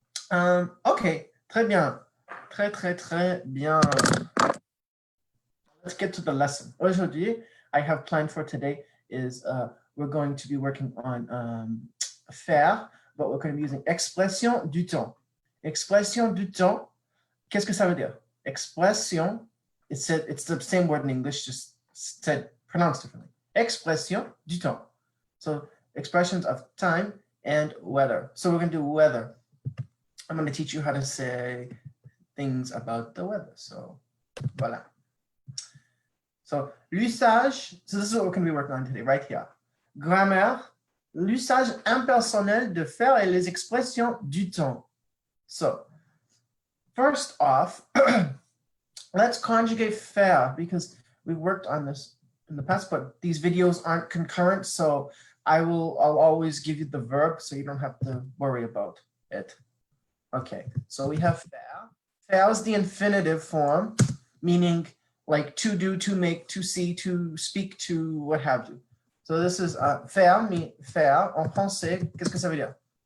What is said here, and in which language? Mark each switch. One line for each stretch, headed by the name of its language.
English: Okay,
French: très bien. Très bien.
English: Let's get to the lesson. Aujourd'hui, I have planned for today is we're going to be working on faire, but we're going to be using
French: expression du temps. Expression du temps, qu'est-ce que ça veut dire?
English: Expression, it's the same word in English, just said, pronounced differently.
French: Expression du temps.
English: So expressions of time and weather. So we're going to do weather. I'm going to teach you how to say things about the weather. So voilà. So l'usage, so this is what we're going to be working on today, right here.
French: Grammaire, l'usage impersonnel de faire et les expressions du temps.
English: So first off, let's conjugate faire because we've worked on this in the past, but these videos aren't concurrent, so I'll always give you the verb so you don't have to worry about it. Okay, so we have faire. Faire is the infinitive form, meaning like to do, to make, to see, to speak, to what have you. So this is
French: faire, faire en français, qu'est-ce que ça veut dire?